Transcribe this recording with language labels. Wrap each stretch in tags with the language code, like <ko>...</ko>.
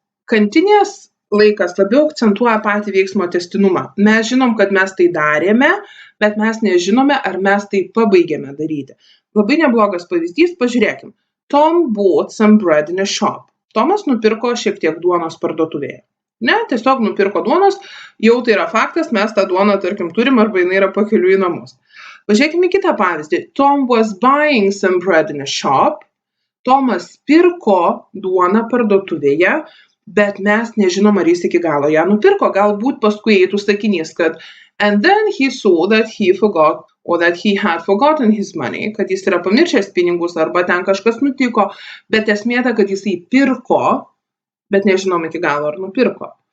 <lt>Continuous laikas labiau akcentuoja patį veiksmo tęstinumą. Mes žinom, kad mes tai darėme, bet mes nežinome, ar mes tai pabaigėme daryti. Labai neblogas pavyzdys, pažiūrėkim.</lt> <en>Tom bought some bread in a shop.</en> <lt>Tomas nupirko šiek tiek duonos parduotuvėje. Ne, tiesiog nupirko duonos, jau tai yra faktas, mes tą duoną, tarkim, turim arba jinai yra pakeliui į namus. Pažiūrėkime kitą pavyzdį.</lt> <en>Tom was buying some bread in a shop.</en> <lt>Tomas pirko duoną parduotuvėje, bet mes nežinom, ar jis iki galo ją nupirko. Galbūt paskui eitų sakinys, kad</lt> <en>and then he saw that he forgot or that he had forgotten his money,</en> <lt>kad jis yra pamiršęs pinigus arba ten kažkas nutiko, bet esmė ta, kad jisai pirko, bet nežinom iki galo, ar nupirko.</lt>